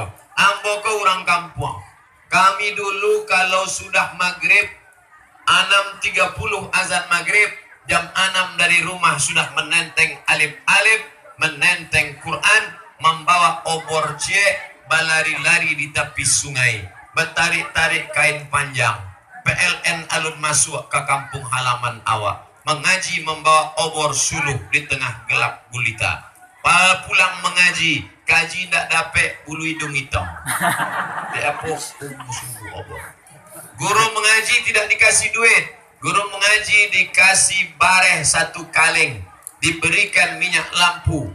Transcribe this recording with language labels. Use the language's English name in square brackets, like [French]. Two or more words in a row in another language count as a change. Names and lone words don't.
[Indonesian] Ambo ke orang kampung. Kami dulu kalau sudah maghrib 6.30 azan maghrib, jam 6 dari rumah sudah menenteng alif-alif, menenteng Quran, membawa obor cie, berlari-lari di tepi sungai, bertarik-tarik kain panjang, PLN alun masuk ke kampung halaman awak, mengaji membawa obor suluh di tengah gelap gulita. Pulang mengaji, kaji tidak dapat bulu hidung hitam. Dia sungguh obor. Guru mengaji tidak dikasih duit, guru mengaji dikasih bareh 1 kaleng, diberikan minyak lampu.